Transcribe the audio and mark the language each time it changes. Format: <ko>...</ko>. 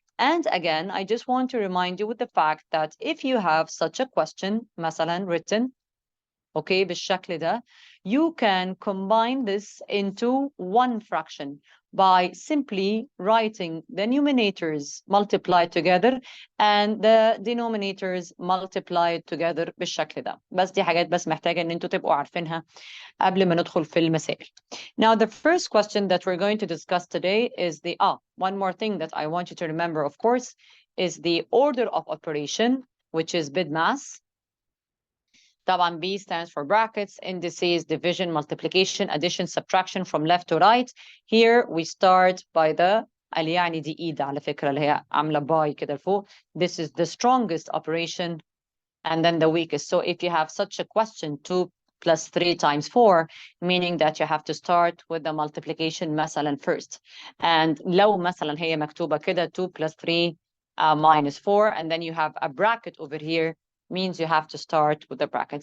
<en>And again, I just want to remind you with the fact that if you have such a question, مثلا written, okay,</en> <ar>بالشكل ده,</ar> <en>you can combine this into one fraction by simply writing the numerators multiplied together and the denominators multiplied together بالشكل ده.</en> <ar>بس دي حاجات بس محتاجة ان انتوا تبقوا عارفينها قبل ما ندخل في المسائل.</ar> <en>Now, the first question that we're going to discuss today is one more thing that I want you to remember, of course, is the order of operation, which is BIDMAS. طبعا B stands for brackets, indices, division, multiplication, addition, subtraction from left to right. Here we start by the</en> <ar>اللي يعني دي إيد على فكرة اللي هي عاملة باي كده لفوق.</ar> <en>This is the strongest operation and then the weakest. So if you have such a question, 2 plus 3 times 4, meaning that you have to start with the multiplication مثلا first. And</en> <ar>لو مثلا هي مكتوبة كده</ar> <en>2 plus 3 minus 4, and then you have a bracket over here, means you have to start with the bracket.</en>